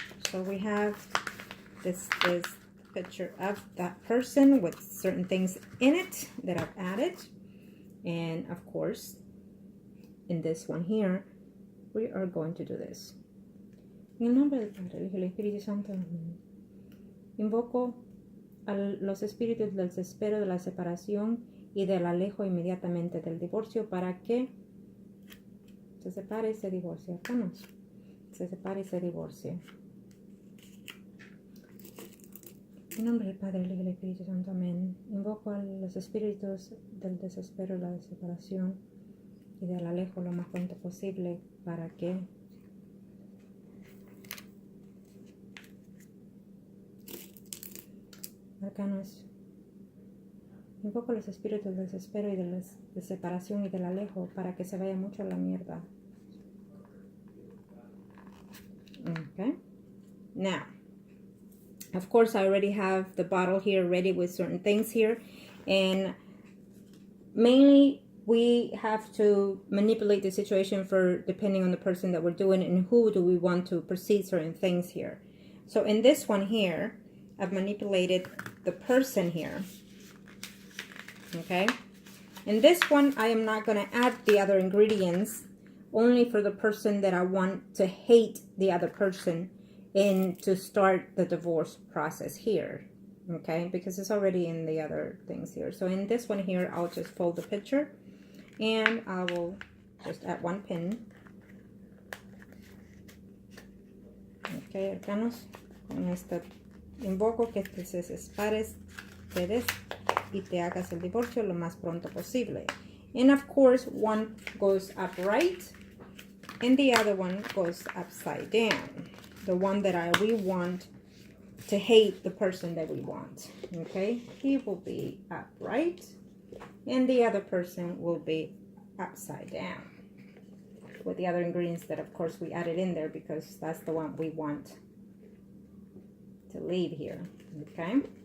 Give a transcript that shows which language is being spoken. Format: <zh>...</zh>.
<en>So we have this picture of that person with certain things in it that I've added. And of course, in this one here, we are going to do this.</en> <es>En el nombre del Padre, del Hijo y del Espíritu Santo, invoco a los espíritus del desespero, de la separación y del alejo inmediatamente del divorcio, para que se separe y se divorcie. Vamos, se separe y se divorcie. En nombre del Padre, del Hijo y del Espíritu Santo, amén. Invoco a los espíritus del desespero, la separación y del alejo lo más pronto posible, para que Arcanos, invoco los espíritus del desespero y de separación y del alejo para que se vaya mucho a la mierda.</es> <en>Okay. Now, of course, I already have the bottle here ready with certain things here. And mainly, we have to manipulate the situation for depending on the person that we're doing and who do we want to proceed certain things here. So in this one here, I've manipulated the person here. Okay. In this one, I am not going to add the other ingredients, only for the person that I want to hate the other person and to start the divorce process here. Okay, because it's already in the other things here. So in this one here, I'll just fold the picture and I will just add one pin.</en> <es>Okay, Arcanos, con esta invoco que te separes, te des y te hagas el divorcio lo más pronto posible.</es> <en>And of course, one goes upright and the other one goes upside down. The one that we want to hate the person that we want. Okay, he will be upright and the other person will be upside down, with the other ingredients that of course we added in there because that's the one we want to leave here. Okay,</en>